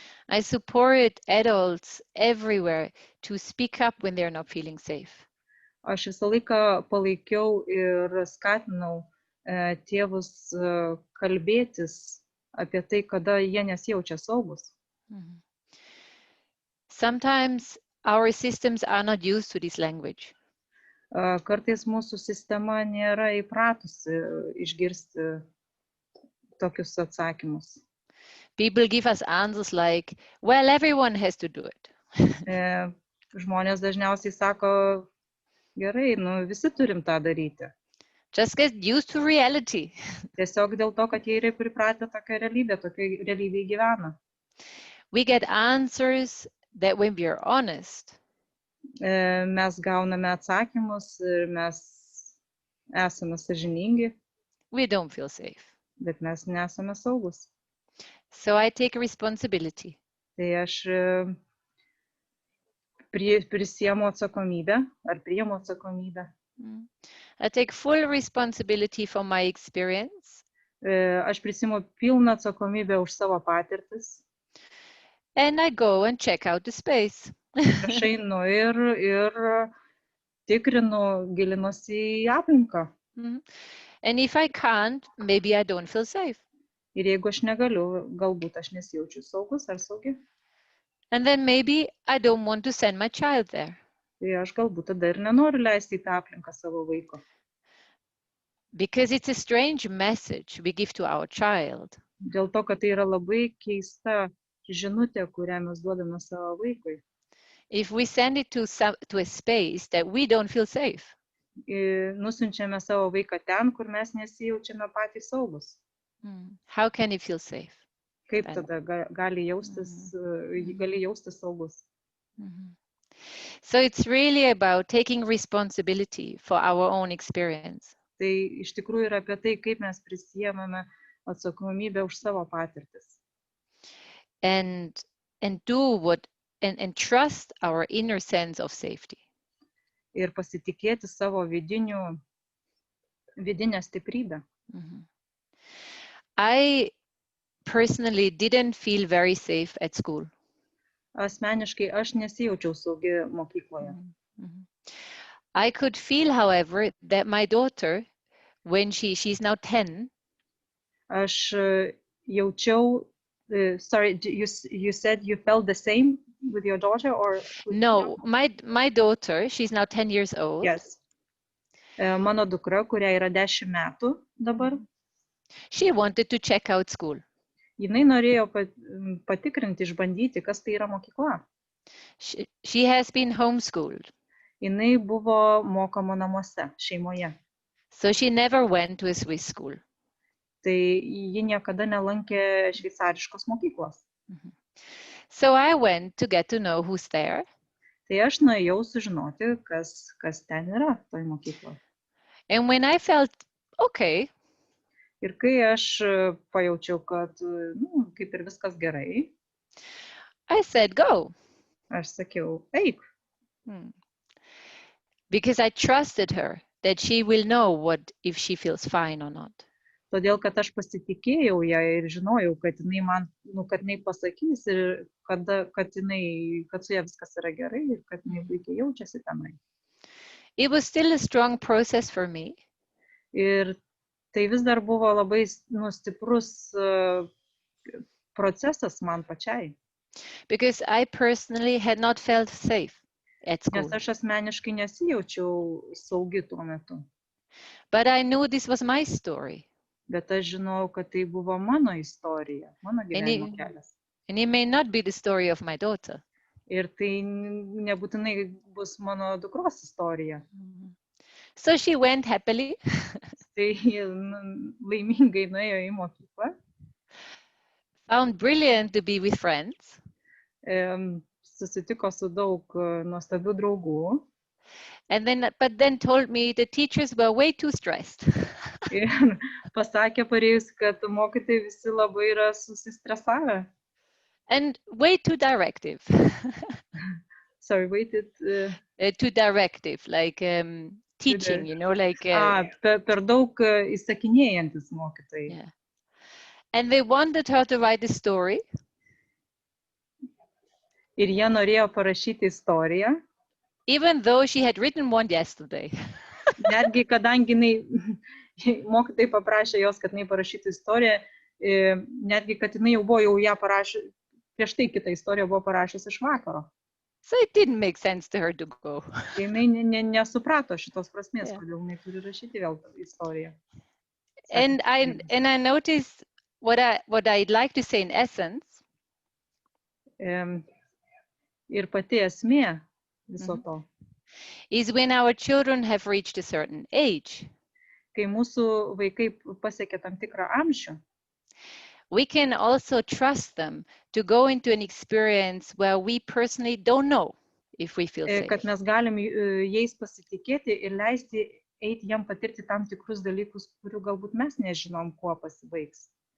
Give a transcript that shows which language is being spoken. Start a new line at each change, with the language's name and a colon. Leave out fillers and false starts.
English: I support adults everywhere to speak up when they're not feeling safe.
Lithuanian: Aš visą laiką palaikiau ir skatinau tėvus kalbėtis apie tai, kada jie nesijaučia saugus.
English: Sometimes our systems are not used to this language.
Lithuanian: Kartais mūsų sistema nėra įpratusi išgirsti tokius atsakymus.
English: People give us answers like, well, everyone has to do it.
Lithuanian: Žmonės dažniausiai sako, gerai, visi turim tą daryti.
English: Just get used to reality.
Lithuanian: Tiesiog dėl to, kad jie yra pripratę tokią realybę, tokią realybėje gyvena.
English: We get answers that when we are honest,
Lithuanian: mes gauname atsakymus ir mes esame sąžiningi,
English: we don't feel safe.
Lithuanian: bet mes nesame saugus.
English: So I take responsibility.
Lithuanian: Tai aš prisiemu atsakomybę ar priimu atsakomybę.
English: I take full responsibility for my experience.
Lithuanian: Aš prisiimu pilną atsakomybę už savo patirtis.
English: And I go and check out the space.
Lithuanian: Aš einu ir tikrinu, gilinuosi į aplinką.
English: And if I can't, maybe I don't feel safe.
Lithuanian: Ir jeigu aš negaliu, galbūt aš nesijaučiu saugus ar saugi.
English: And then maybe I don't want to send my child there.
Lithuanian: Tai aš galbūt tada ir nenoriu leisti į tą aplinką savo vaiko.
English: Because it's a strange message we give to our child.
Lithuanian: Dėl to, kad tai yra labai keista žinutė, kurią mes duodame savo vaikui.
English: If we send it to a space that we don't feel safe.
Lithuanian: Nusiunčiame savo vaiką ten, kur mes nesijaučiame patys saugus.
English: How can he feel safe?
Lithuanian: Kaip tada gali jaustis saugus?
English: So it's really about taking responsibility for our own experience.
Lithuanian: Tai iš tikrųjų yra apie tai, kaip mes prisiėmame atsakomybę už savo patirtis.
English: And do what and trust our inner sense of safety.
Lithuanian: Ir pasitikėti savo vidinę stiprybę.
English: I personally didn't feel very safe at school.
Lithuanian: Asmeniškai aš nesijaučiau saugi mokykloje.
English: I could feel, however, that my daughter, when she's now 10.
Lithuanian: Aš jaučiau,
English: sorry, you said you felt the same with your daughter or? No, my daughter, she's now 10 years old. Yes.
Lithuanian: Mano dukra, kuriai yra 10 metų dabar.
English: She wanted to check out school.
Lithuanian: Jinai norėjo patikrinti, išbandyti, kas tai yra mokykla.
English: She has been homeschooled.
Lithuanian: Jinai buvo mokoma namuose, šeimoje.
English: So she never went to a Swiss school.
Lithuanian: Tai ji niekada nelankė šveicariškos mokyklos.
English: So I went to get to know who's there.
Lithuanian: Tai aš nuėjau sužinoti, kas ten yra toj mokykloje.
English: And when I felt okay.
Lithuanian: Ir kai aš pajaučiau, kad kaip ir viskas gerai,
English: I said go.
Lithuanian: Aš sakiau, eik.
English: Because I trusted her that she will know what if she feels fine or not.
Lithuanian: Todėl, kad aš pasitikėjau ją ir žinojau, kad jinai man, kad jinai pasakys ir kad su ja viskas yra gerai ir kad jinai puikiai jaučiasi tenai.
English: It was still a strong process for me.
Lithuanian: Ir tai vis dar buvo labai stiprus procesas man pačiai.
English: Because I personally had not felt safe at school.
Lithuanian: Nes aš asmeniškai nesijaučiau saugi tuo metu.
English: But I knew this was my story.
Lithuanian: Bet aš žinojau, kad tai buvo mano istorija, mano gyvenimo kelias.
English: And it may not be the story of my daughter.
Lithuanian: Ir tai nebūtinai bus mano dukros istorija.
English: So she went happily.
Lithuanian: Tai laimingai nuėjo į mokyklą.
English: Found brilliant to be with friends.
Lithuanian: Susitiko su daug nuostabių draugų.
English: But then told me the teachers were way too stressed.
Lithuanian: Ir pasakė parėjus, kad mokytojai visi labai yra susistresavę.
English: And way too directive. Sorry, too directive, like teaching, you know, like...
Lithuanian: per daug įsakinėjantis mokytojai.
English: Yeah. And they wanted her to write a story.
Lithuanian: Ir jie norėjo parašyti istoriją.
English: Even though she had written one yesterday.
Lithuanian: Netgi kadangi mokytojai paprašė jos, kad jinai parašytų istoriją, netgi kad jinai jau buvo ją parašę, prieš tai kitą istoriją buvo parašęs iš vakaro.
English: So it didn't make sense to her to go.
Lithuanian: Jinai nesuprato šitos prasmės, kodėl jinai turi rašyti vėl istoriją.
English: And I noticed what I'd like to say in essence.
Lithuanian: Ir pati esmė viso to.
English: Is when our children have reached a certain age.
Lithuanian: Kai mūsų vaikai pasiekia tam tikrą amžių.
English: We can also trust them to go into an experience where we personally don't know if we feel safe.
Lithuanian: Kad mes galim jais pasitikėti ir leisti eiti jam patirti tam tikrus dalykus, kurių galbūt mes nežinom, kuo pasibaigs.